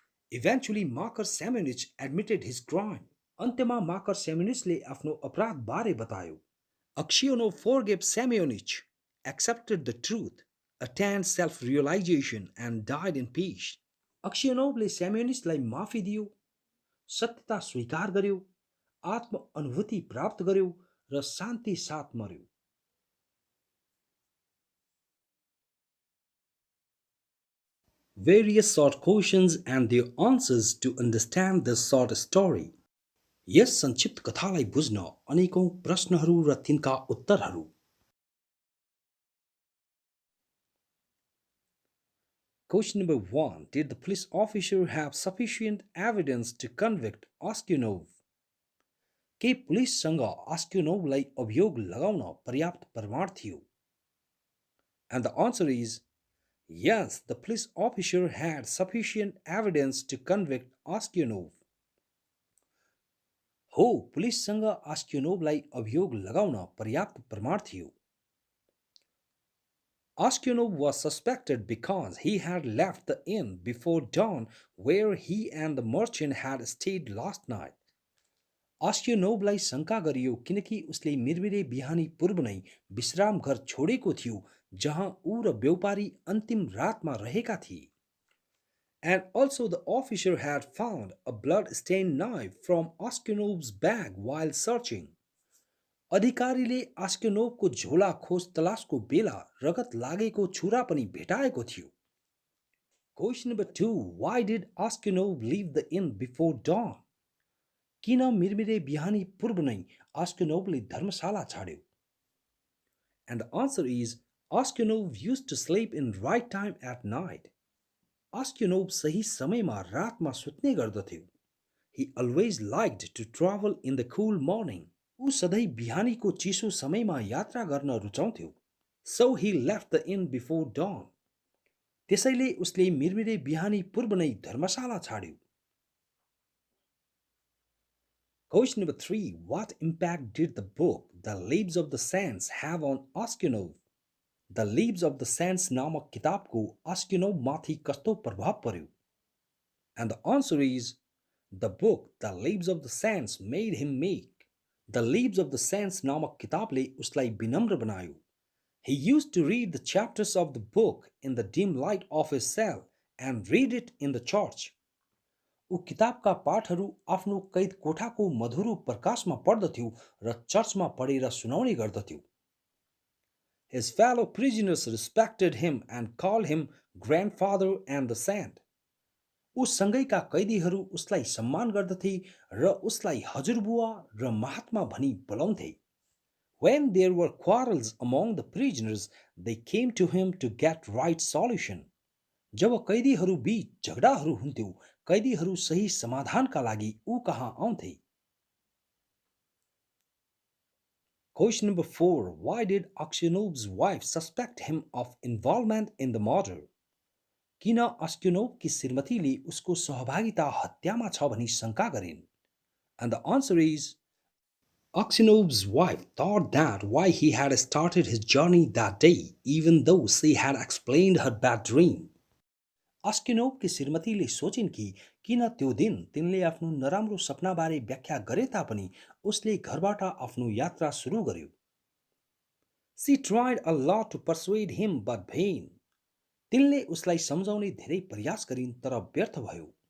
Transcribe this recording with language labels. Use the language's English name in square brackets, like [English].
[English] Eventually Makar Semyonich admitted his crime. [Nepali] अन्त्यमा माकर सेमियोनिचले आफ्नो अपराध बारे बतायो. [English] Aksionov forgave Semyonich, accepted the truth, attained self-realization and died in peace. [Nepali] Aksionovले सेमियोनिचलाई माफी दियो, सत्यता स्वीकार गर्यो, आत्म अनुभूति प्राप्त गर्यो र शान्ति साथ मर्यो. [English] Various short questions and their answers to understand this short story. [Nepali] यस संक्षिप्त कथालाई बुझ्न अनेकौं प्रश्नहरू र तिनका उत्तरहरू. [English] Question number 1. Did the police officer have sufficient evidence to convict Aksenov? [Nepali] के पुलिससँग आस्क्योनोभलाई अभियोग लगाउन पर्याप्त प्रमाण थियो? [English] And the answer is yes, the police officer had sufficient evidence to convict Aksenov. [Nepali] हो, पुलिससँग आस्क्योनोभलाई अभियोग लगाउन पर्याप्त प्रमाण थियो. [English] Aksenov was suspected because he had left the inn before dawn where he and the merchant had stayed last night. [Nepali] आस्क्योनोभलाई शंका गरियो किनकि उसले मिरमिरे बिहानी पूर्व नै विश्राम घर छोडेको थियो जहाँ ऊ र व्यापारी अन्तिम रातमा रहेका थिए. [English] And also the officer had found a blood-stained knife from Aksenov's bag while searching. [Nepali] अधिकारीले आस्क्योनोभको झोला खोज तलासको बेला रगत लागेको छुरा पनि भेटाएको थियो. [English] Question number 2. Why did Aksenov leave the inn before dawn? [Nepali] किन मिरमिरे बिहानी पूर्व नै आस्क्योनोभले धर्मशाला छाड्यो? [English] And the answer is Aksenov used to sleep in right time at night. [Nepali] Aksenov सही समयमा रातमा सुत्ने गर्दथ्यो. [English] He always liked to travel in the cool morning. [Nepali] ऊ सधैँ बिहानीको चिसो समयमा यात्रा गर्न रुचाउँथ्यो. [English] So he left the inn before dawn. [Nepali] त्यसैले उसले मिरमिरे बिहानी पूर्व नै धर्मशाला छाड्यो. [English] Question number 3. What impact did the book The Lives of the Saints have on Aksenov? [Nepali] The Lives of the Saints नामक किताबको Aksenov माथि कस्तो प्रभाव पर्यो? [English] And the answer is the book The Lives of the Saints made him meek. [Nepali] The Lives of the Saints नामक किताबले उसलाई विनम्र बनायो. [English] He used to read the chapters of the book in the dim light of his cell and read it in the church. [Nepali] ऊ किताबका पाठहरू आफ्नो कैद कोठाको मधुरो प्रकाशमा पढ्दथ्यो र चर्चमा पढेर सुनाउने गर्दथ्यो. [English] His fellow prisoners respected him and called him grandfather and the saint. [Nepali] उसँगैका कैदीहरू उसलाई सम्मान गर्दथे र उसलाई हजुरबुवा र महात्मा भनी बोलाउँथे. [English] When there were quarrels among the prisoners, they came to him to get right solution. [Nepali] जब कैदीहरू बीच झगडाहरू हुन्थ्यो, कैदीहरू सही समाधानका लागि ऊ कहाँ आउँथे. [English] Question number 4. Why did Aksenov's wife suspect him of involvement in the murder? [Nepali] किन अस्क्योनोभकी श्रीमतीले उसको सहभागिता हत्यामा छ भनी शंका गरिन्? [English] And the answer is Aksenov's wife thought that why he had started his journey that day, even though she had explained her bad dream. [Nepali] अस्क्योनोभकी श्रीमतीले सोचिन् कि किन त्यो दिन तिनले आफ्नो नराम्रो सपनाबारे व्याख्या गरे तापनि उसले घरबाट आफ्नो यात्रा सुरु गर्यो. [English] She tried a lot to persuade him but vain. [Nepali] तिनले उसलाई सम्झाउने धेरै प्रयास गरिन् तर व्यर्थ भयो.